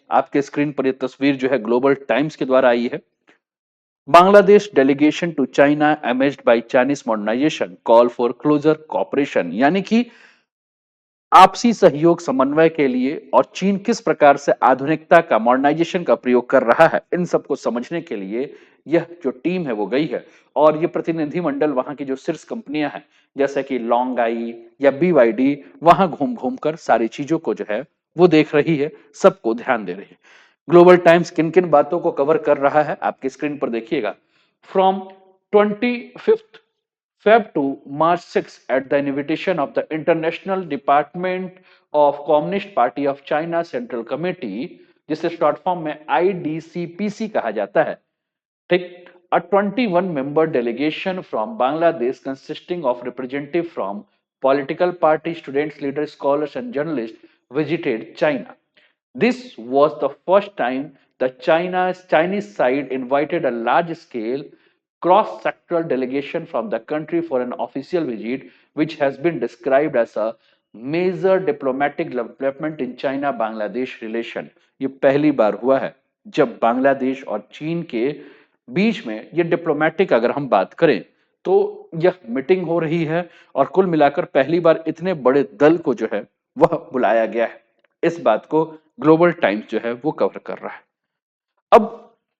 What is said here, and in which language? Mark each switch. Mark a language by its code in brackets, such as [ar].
[hi] आपके स्क्रीन पर यह तस्वीर जो है ग्लोबल टाइम्स के द्वारा आई है। [en] Bangladesh delegation to China amazed by Chinese modernisation call for closer cooperation, [hi] यानी कि आपसी सहयोग समन्वय के लिए और चीन किस प्रकार से आधुनिकता का, मॉडर्नाइजेशन का प्रयोग कर रहा है, इन सबको समझने के लिए यह जो टीम है वो गई है। और ये प्रतिनिधि मंडल वहां की जो शीर्ष कंपनियां हैं जैसे कि लॉन्ग आई या बीवाईडी, वहां घूम घूम कर सारी चीजों को जो है वो देख रही है, सबको ध्यान दे रही है। ग्लोबल टाइम्स किन किन बातों को कवर कर रहा है आपकी स्क्रीन पर देखिएगा। [en] from 25th Feb to March 6 at the invitation of the International Department of Communist Party of China Central Committee, [hi] जिसे शॉर्ट फॉर्म में IDCPC कहा जाता है, [en] ठीक, a 21 member delegation from Bangladesh consisting of representative from political party, students, leaders, scholars and journalists visited China. This was the first time the Chinese side invited a large scale cross-sectoral delegation from the country for an official visit, which has been described as a major diplomatic development in China-Bangladesh relation. [hi] ये पहली बार हुआ है जब बांग्लादेश और चीन के बीच में ये डिप्लोमेटिक अगर हम बात करें तो यह मीटिंग हो रही है और कुल मिलाकर पहली बार इतने बड़े दल को जो है वह बुलाया गया है। इस बात को ग्लोबल टाइम्स जो है वो कवर कर रहा है। अब